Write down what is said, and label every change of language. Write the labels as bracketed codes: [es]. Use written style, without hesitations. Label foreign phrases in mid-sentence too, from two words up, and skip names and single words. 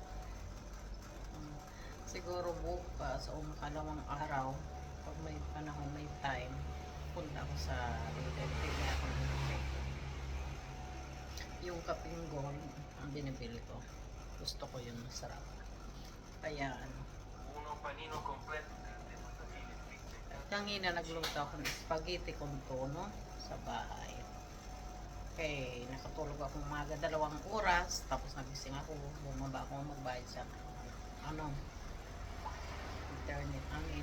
[tl] Siguro bukas o makalawang araw, pag may panahon, may time, punta ako sa Lidl, pili ako ng kape. Yung kapeng gold, ang binibili ko. Gusto ko yun, masarap. Kaya [it] Uno panino completo. [tl] kanina nagluto ako ng [it] spaghetti con tono [tl] sa bahay. Okay, nakatulog ako umaga 2 oras, tapos nagising ako, bumaba ako magbayad sa internet amin.